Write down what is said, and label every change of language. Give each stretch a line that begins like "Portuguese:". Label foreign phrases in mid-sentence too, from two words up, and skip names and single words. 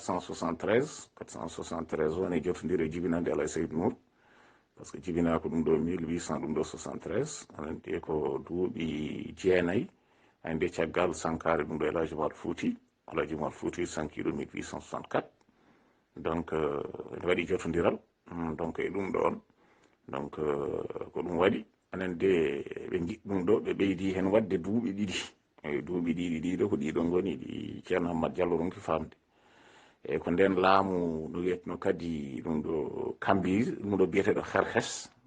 Fula: 473 woni jotodiri e jibinande Alay Seydou Nour
French: par ce que
Fula: jibina ko ɗum ɗo 1800 ɗum ɗo 73 anante ko duuɓi jeenayyi ande caggal sankare ɗum ɗo Elhaji Oumar Fouti sankiɗo 1864 donc ne waɗi jotodiral donc e ɗum ɗon donc ko ɗum waɗi anande ɓe jiɗ ɗum ɗo ɓe ɓeydi hen wadde duuɓi ɗiɗi eyi duuɓi ɗiɗo ko ɗiɗon goni ɗi ceerno Hammat Diallo ronki famde eyyi ko nden laamu no wiyetno kadi ɗum ɗo Kambise ɗum ɗo biyeteɗo Xerxes